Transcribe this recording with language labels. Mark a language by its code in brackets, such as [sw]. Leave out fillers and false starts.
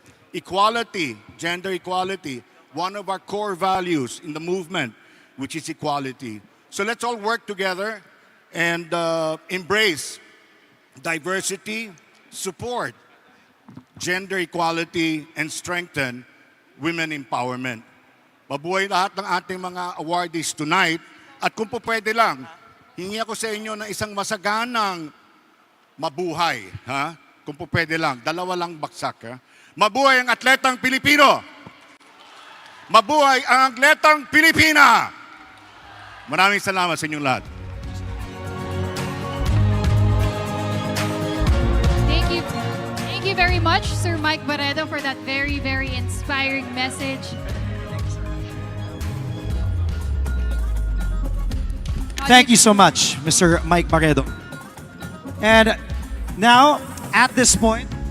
[en] Equality, gender equality, one of our core values in the movement, which is equality. So let's all work together and embrace diversity, support gender equality, and strengthen women empowerment. [tl] Mabuhay lahat ng ating mga awardees tonight. At kung po pwede lang, hingi ako sa inyo ng isang masaganang mabuhay. Ha? Kung po pwede lang, 2 lang baksak. Ha? Mabuhay ang atletang Pilipino! Mabuhay ang atletang Pilipina! Maraming salamat sa inyong lahat. [en] Thank you very much, Sir Mike Barredo, for that very, very inspiring message. Thank you so much, Mr. Mike Barredo. And now, at this point,